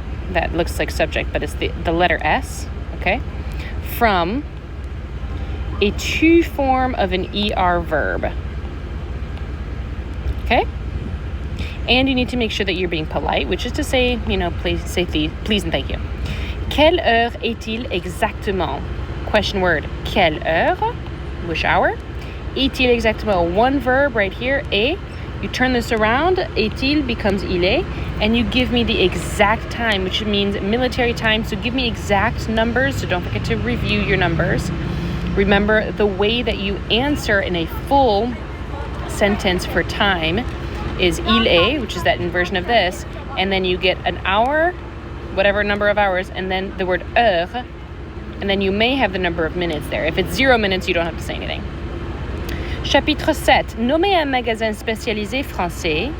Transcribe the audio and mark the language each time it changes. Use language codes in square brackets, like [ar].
[en] That looks like subject, but it's the letter S, okay? From a to form of an ER verb. Okay? And you need to make sure that you're being polite, which is to say, please say please and thank you. [fr] Quelle heure est-il exactement? [en] Question word, [fr] quelle heure? [en] Which hour? [fr] Est-il exactement? [en] One verb right here, est. You turn this around, est-il becomes il est, and you give me the exact time, which means military time. So give me exact numbers, so don't forget to review your numbers. Remember, the way that you answer in a full sentence for time is [fr] il est, [en] which is that inversion of this, and then you get an hour, whatever number of hours, and then the word heure, and then you may have the number of minutes there. If it's 0 minutes, you don't have to say anything. [fr] Chapitre 7. Nommez un magasin spécialisé français.